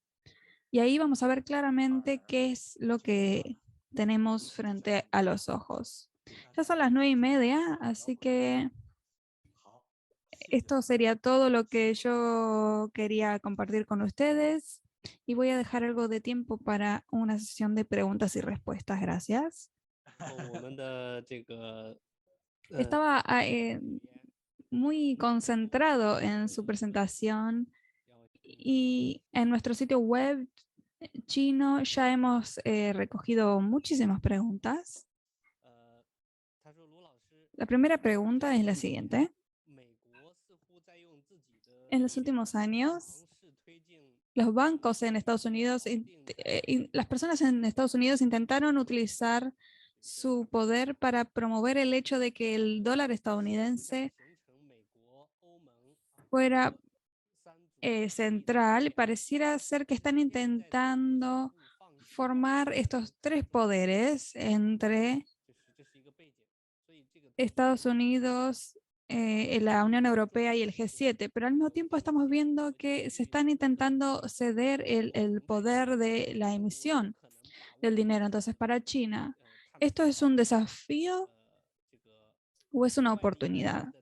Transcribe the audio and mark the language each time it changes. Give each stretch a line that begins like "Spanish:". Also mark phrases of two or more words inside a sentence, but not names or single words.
Spanish: Y ahí vamos a ver claramente qué es lo que tenemos frente a los ojos. Ya son las 9:30, así que esto sería todo lo que yo quería compartir con ustedes. Y voy a dejar algo de tiempo para una sesión de preguntas y respuestas. Gracias.
Chinese: 我们的这个
Spanish: Estaba muy concentrado en su presentación y en nuestro sitio web chino ya hemos recogido muchísimas preguntas.
Chinese: 他说卢老师，
Spanish: La primera pregunta es la siguiente.
Chinese: 美国似乎在用自己的
Spanish: En los últimos años,
Chinese: 尝试推进
Spanish: los bancos en Estados Unidos, las personas en Estados Unidos intentaron utilizar su poder para promover el hecho de que el dólar estadounidense
Chinese: 形成美国、欧盟
Spanish: fuera
Chinese: 三足
Spanish: central y pareciera ser que están intentando formar estos tres poderes entre
Chinese: 这是一个背景，所以这个
Spanish: Estados Unidos, la Unión Europea y el G7, pero al mismo tiempo estamos viendo que se están intentando ceder el poder de la emisión del dinero. Entonces, para China, ¿esto es un desafío o es una oportunidad?